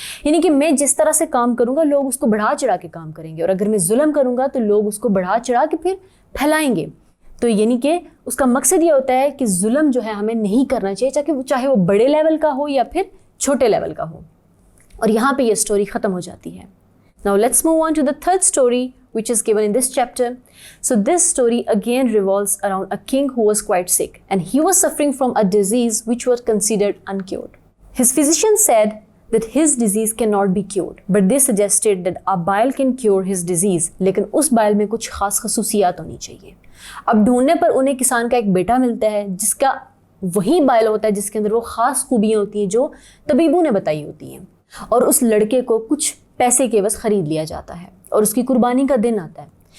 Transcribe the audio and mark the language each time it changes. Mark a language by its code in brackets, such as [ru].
[ur] یعنی کہ میں جس طرح سے کام کروں گا لوگ اس کو بڑھا چڑھا کے کام کریں گے, اور اگر میں ظلم کروں گا تو لوگ اس کو بڑھا چڑھا کے پھر پھیلائیں گے. تو یعنی کہ اس کا مقصد یہ ہوتا ہے کہ ظلم جو ہے ہمیں نہیں کرنا چاہیے, چاہے وہ بڑے لیول کا ہو یا پھر چھوٹے لیول کا ہو. اور یہاں پہ یہ سٹوری ختم ہو جاتی ہے. [en] Now let's move on to the third story which is given in this chapter. So this story again revolves around a king who was quite sick and he was suffering from a disease which was considered uncured. His physician said that his disease cannot be cured, but they suggested that a bile can cure his disease. [ur] لیکن اس بائل میں کچھ خاص خصوصیات ہونی چاہیے. اب ڈھونڈنے پر انہیں کسان کا ایک بیٹا ملتا ہے جس کا وہی بائل ہوتا ہے جس کے اندر وہ خاص خوبیاں ہوتی ہیں جو طبیبوں نے بتائی ہوتی ہیں. اور اس لڑکے کو کچھ پیسے کے عوض خرید لیا جاتا ہے اور اس کی قربانی کا دن آتا ہے.